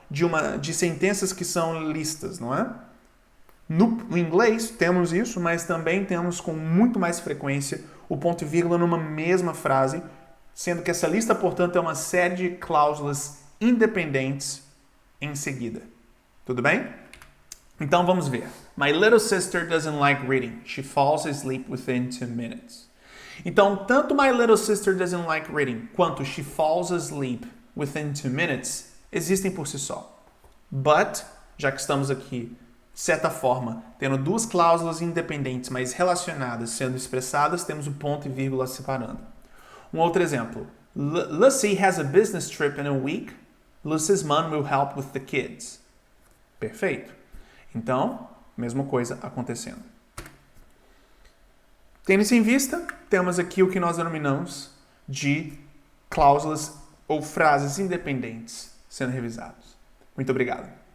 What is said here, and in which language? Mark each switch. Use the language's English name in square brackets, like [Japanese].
[Portuguese] de sentenças que são listas, não é? No inglês temos isso, mas também temos com muito mais frequência o ponto e vírgula numa mesma frase, sendo que essa lista, portanto, é uma série de cláusulas independentes em seguida. Tudo bem? Então vamos ver. [English] My little sister doesn't like reading. She falls asleep within 2 minutes. [Portuguese] Então, tanto [English] my little sister doesn't like reading [Portuguese] quanto [English] she falls asleep within 2 minutes [Portuguese] existem por si só. But, já que estamos aqui, de certa forma, tendo duas cláusulas independentes, mas relacionadas, sendo expressadas, temos o ponto e vírgula separando. Um outro exemplo. [English] Lucy has a business trip in a week. Lucy's mom will help with the kids. [Portuguese] Perfeito. Então, mesma coisa acontecendo. Tendo isso em vista, temos aqui o que nós denominamos de cláusulas ou frases independentes sendo revisados. Muito obrigado.